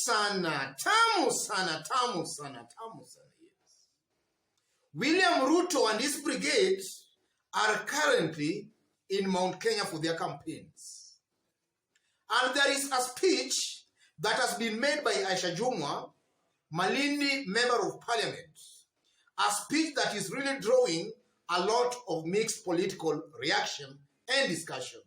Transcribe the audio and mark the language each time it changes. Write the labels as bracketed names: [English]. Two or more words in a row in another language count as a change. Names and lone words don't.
[Swahili] sana, tamu sana, tamu sana, tamu sana, [English] yes. William Ruto and his brigade are currently in Mount Kenya for their campaigns. And there is a speech that has been made by Aisha Jumwa, Malindi Member of Parliament, a speech that is really drawing a lot of mixed political reaction and discussion.